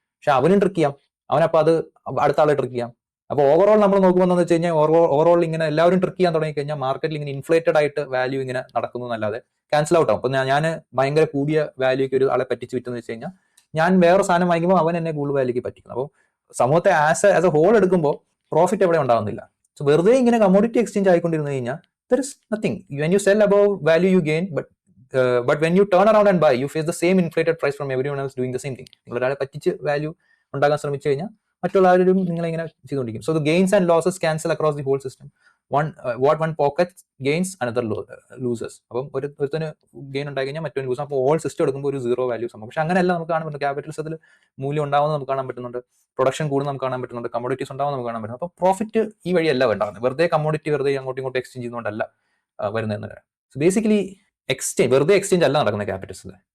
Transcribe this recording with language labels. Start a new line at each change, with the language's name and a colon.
Malayalam: പക്ഷെ അവനും ട്രിക്ക് ചെയ്യാം, അവനപ്പോൾ അത് അടുത്ത ആളെ ട്രിക്ക് ചെയ്യാം. അപ്പോൾ ഓവറോൾ നമ്മൾ നോക്കുമ്പോൾ എന്താണെന്ന് വെച്ച് കഴിഞ്ഞാൽ, ഓവറോൾ ഇങ്ങനെ എല്ലാവരും ട്രിക്ക് ചെയ്യാൻ തുടങ്ങി കഴിഞ്ഞാൽ മാർക്കറ്റിൽ ഇങ്ങനെ ഇൻഫ്ലേറ്റഡ് ആയിട്ട് വാല്യൂ ഇങ്ങനെ നടക്കുന്നു എന്നല്ലാതെ ക്യാൻസൽ ഔട്ട് ആവും. അപ്പൊ ഞാൻ ഭയങ്കര കൂടിയ വാല്യൂക്ക് ഒരു ആളെ പറ്റിച്ച് വിറ്റെന്ന് വെച്ച് കഴിഞ്ഞാൽ, ഞാൻ വേറെ സാധനം വാങ്ങിക്കുമ്പോൾ അവൻ എന്നെ കൂടുതൽ വാല്യൂക്ക് പറ്റിക്കുന്നു. അപ്പോൾ സമൂഹത്തെ ആസ് എ ഹോൾ എടുക്കുമ്പോൾ പ്രോഫിറ്റ് എവിടെ ഉണ്ടാവുന്നില്ല. സോ വെറുതെ ഇങ്ങനെ കമ്മോഡിറ്റി എക്സ്ചേഞ്ച് ആയിക്കൊണ്ടിരുന്നു കഴിഞ്ഞാൽ
English: there is nothing. When you sell above value you gain, but when you turn around and buy you face the same inflated price from everyone else doing the same thing.
Malayalam: നിങ്ങൾ ഒരാളെ പറ്റിച്ച് value ഉണ്ടാക്കാൻ ശ്രമിച്ചു കഴിഞ്ഞാൽ മറ്റുള്ളവരും നിങ്ങളെ ഇങ്ങനെ ചെയ്തുകൊണ്ടിരിക്കും.
English: So the gains and losses cancel across the whole system. What one pocket gains another loses.
Malayalam: അപ്പം ഒരുത്തന് ഗെയിൻ ഉണ്ടായി കഴിഞ്ഞാൽ മറ്റൊരു ലൂസ്. അപ്പോൾ ഓൾ സിസ്റ്റം എടുക്കുമ്പോൾ ഒരു സീറോ വാല്യൂ സംഭവം. പക്ഷെ അങ്ങനെയല്ല നമുക്ക് കാണാൻ പറ്റുന്നത്. ക്യാപിറ്റലിസത്തിൽ മൂല്യം ഉണ്ടാവുന്നത് നമുക്ക് കാണാൻ പറ്റുന്നുണ്ട്, പ്രൊഡക്ഷൻ കൂടുന്നത് നമുക്ക് കാണാൻ പറ്റുന്നുണ്ട്, കമ്മോഡിറ്റീസ് ഉണ്ടാവുന്നത് നമുക്ക് കാണാൻ പറ്റുന്നത്. അപ്പോൾ പ്രോഫിറ്റ് ഈ വഴിയല്ല ഉണ്ടാകുന്നത്. വെറുതെ കമ്മോഡിറ്റി വെറുതെ അങ്ങോട്ടും ഇങ്ങോട്ടും എക്സ്ചേഞ്ച് ചെയ്യുന്നതുകൊണ്ടല്ല വരുന്നത്. സോ ബേസിക്കലി വെറുതെ എക്സ്ചേഞ്ച് അല്ല നടക്കുന്നത് ക്യാപിറ്റൽസിൽ.